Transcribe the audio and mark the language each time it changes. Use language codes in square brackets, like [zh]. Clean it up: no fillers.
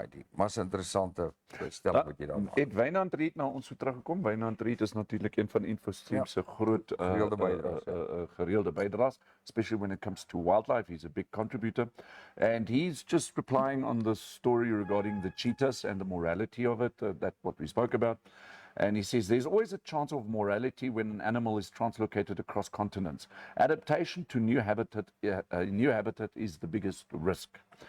[af] Maar 'n interessante stel wat jy daar maak. Het Wynand Reed na ons toe teruggekom. Wynand Reed is natuurlik een van Infostream se groot gereelde bydraes, [en] especially when it comes to wildlife. He's a big contributor, and he's just replying on the story regarding the cheetahs and the morality of it, that what we spoke about. And he says there's always a chance of morality when an animal is translocated across continents. Adaptation to new habitat is the biggest risk.